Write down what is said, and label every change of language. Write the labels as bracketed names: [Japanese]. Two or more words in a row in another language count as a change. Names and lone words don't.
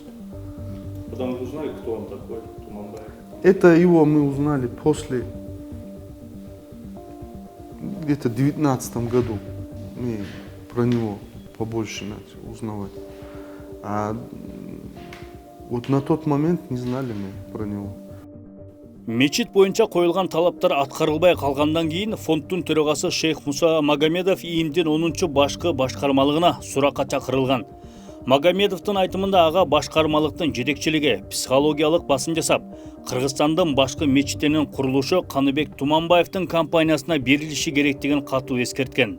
[Russian] Потом вы узнали, кто он такой, Туманбаев? Это его мы узнали после, где-то в 2019 году. Мы про него побольше начали узнавать. А вот на тот момент не знали мы про него. [Kyrgyz] Мечит боюнча коюлган талаптар аткарылбай калгандан кийин фонддун төрагасы Шейх Муса Магомедов иимдин 10 башкы башкармалыгына суракка чакырылган. Магомедовдун айтымында ага башкармалыктын жетекчилиги психологиялык басым жасап, Кыргызстандын башкы мечиттеринин курулушу Каныбек Туманбаевдин компаниясына берилиши керектигин катуу эскерткен.